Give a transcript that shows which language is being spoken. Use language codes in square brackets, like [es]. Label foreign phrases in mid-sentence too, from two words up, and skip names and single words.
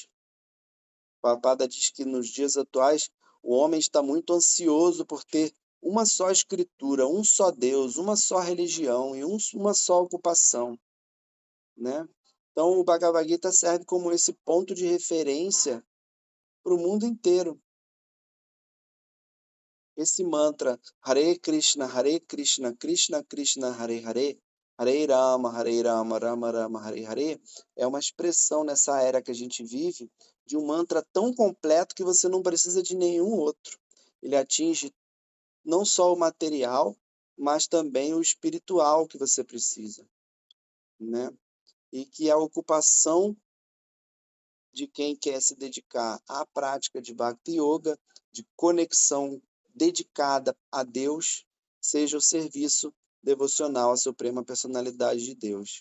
[pt] Prabhupada diz que nos dias atuais o homem está muito ansioso por ter uma só escritura, um só Deus, uma só religião e uma só ocupação, né? Então o Bhagavad Gita serve como esse ponto de referência para o mundo inteiro. Esse mantra Hare Krishna, Krishna Krishna, Hare Hare, Hare Rama, Rama Rama, Hare Hare, é uma expressão nessa era que a gente vive de um mantra tão completo que você não precisa de nenhum outro. Ele atinge não só o material, mas também o espiritual que você precisa, né? E que a ocupação de quem quer se dedicar à prática de Bhakti Yoga, de conexão dedicada a Deus, seja o serviço devocional à Suprema Personalidade de Deus.